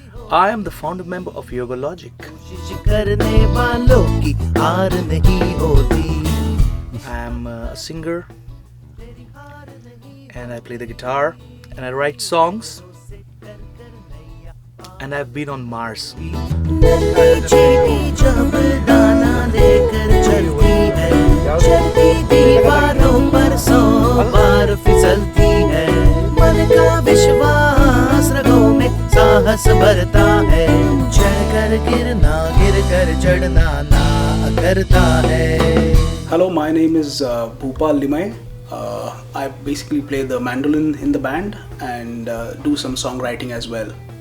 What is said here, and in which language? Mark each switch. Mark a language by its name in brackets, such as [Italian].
[English] I am the founder member of Yogalogic. [Hindi] करने वालों की हार नहीं होती। [English] I am a singer and I play the guitar and I write songs and I've been on Mars. [Hindi] चींटी जब दाना लेकर चलती है, चलती दीवारों पर 100 बार फिसलती है। मन का विश्वास रगों में साहस भरता है, चढ़ कर गिरना गिर कर चढ़ना ना करता है। [English] Hello, my name is Bhupal Limay. I basically play the mandolin in the band and do some songwriting as well.